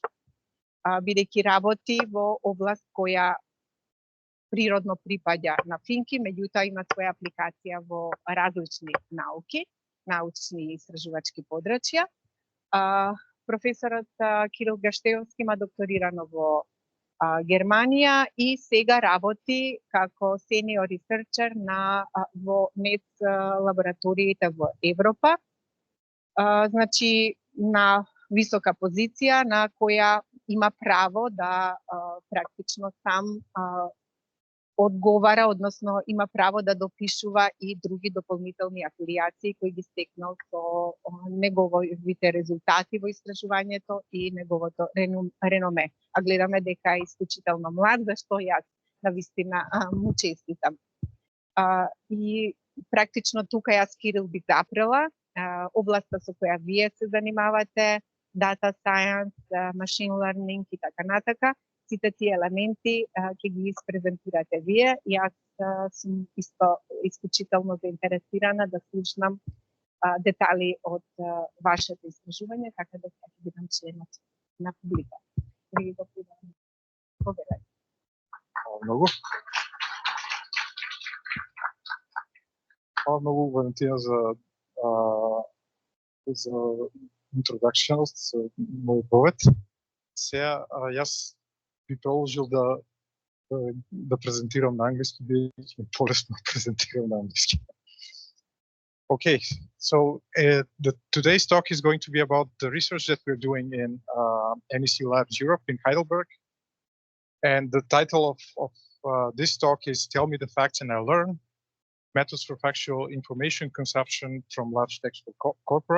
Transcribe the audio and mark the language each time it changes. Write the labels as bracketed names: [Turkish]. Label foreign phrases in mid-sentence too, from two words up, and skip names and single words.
[Macedonian] Бидејќи работи во област која природно припаѓа на финки, меѓутоа има своја апликација во различни науки, научни и истражувачки подрачја. Професорот Кирил Gashteovski има докторирано во Германија и сега работи како [English] senior researcher [Macedonian] во НЕЦ лабораториите во Европа. Значи, на висока позиција на која има право да практично сам одговара, односно има право да допишува и други дополнителни афилијации кои ги стекнал со неговите резултати во истражувањето и неговото реноме. А гледаме дека е исклучително млад, зашто јас навистина му честитам. И практично тука јас Кирил би запрела областа со која вие се занимавате, [English] data science, machine learning [Macedonian] и така натака. Сите тие елементи ќе ги испрезентирате вие. Јас сум исто исклучително заинтересирана да слушнам детали од вашето истражување, така да ќе бидам членот на публика. Ви го предавам. Повелете. [Serbian] Hvala mnogo. Hvala mnogo, [Macedonian] Валентина, за introduction, за мојот повед. Сега јас би продолжил да презентирам на англиски, бидејќи полесно презентирам на англиски. [English] Okay, so today's talk is going to be about the research that we're doing in NEC Labs Europe in Heidelberg. And the title of this talk is Tell Me the Facts and I Learn, Methods for Factual Information Consumption from Large Textual Corpora.